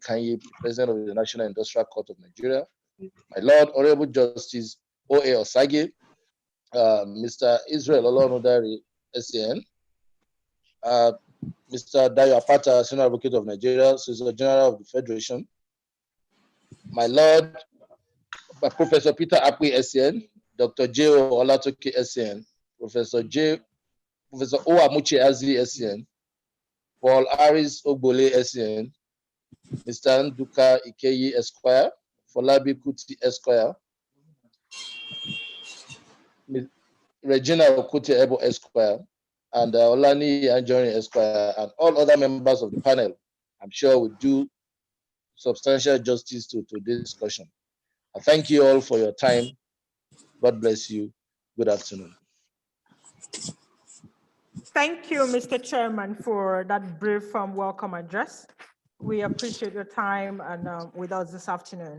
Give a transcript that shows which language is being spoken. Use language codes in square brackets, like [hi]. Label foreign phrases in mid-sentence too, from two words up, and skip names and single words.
[en] Kanye, President of the National Industrial Court of Nigeria, my Lord, Honorable Justice O.A. Osage, Mr. Israel Olonodari, SAN, Mr. Dayo Apata, Senior Advocate of Nigeria, Solicitor General of the Federation, my Lord, Professor Peter Apui, SAN, Dr. J.O. Olatoke, SAN, Professor O. Amuche Azi, SAN, Paul Harris Ogbole, SAN, Mr. Nduka Ikeyi, Esquire, Folabi Kuti, Esquire, Regina Okuti Ebo, Esquire, and Olani Anjoni, Esquire, and all other members of the panel. I'm sure will do substantial justice to this discussion. I thank you all for your time. God bless you. Good afternoon. Thank you, Mr. Chairman, for that brief welcome address. We appreciate your time and with us this afternoon.